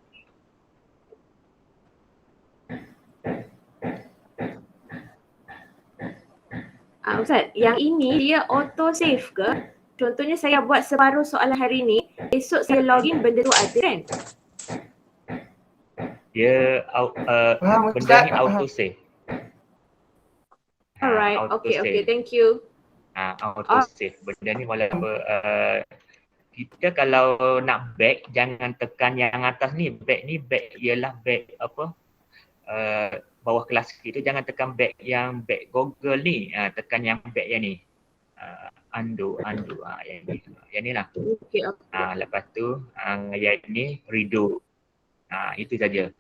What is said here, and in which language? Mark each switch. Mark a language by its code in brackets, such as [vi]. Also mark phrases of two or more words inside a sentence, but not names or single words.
[ms] Ustaz, yang ini dia [en] auto save [ms] ke? Contohnya saya buat separuh soalan hari ni, esok saya login benda tu ada kan? Dia benda ni [en] auto save. Alright, okay, thank you. Auto save. [ms] Benda ni walaupun kita kalau nak back, jangan tekan yang atas ni. Back ni, back ialah back apa, bawah kelas kita, jangan tekan back yang back Google ni. Tekan yang back yang ni. Undo, yang ni lah. Okay. Lepas tu yang ni redo. Itu saja.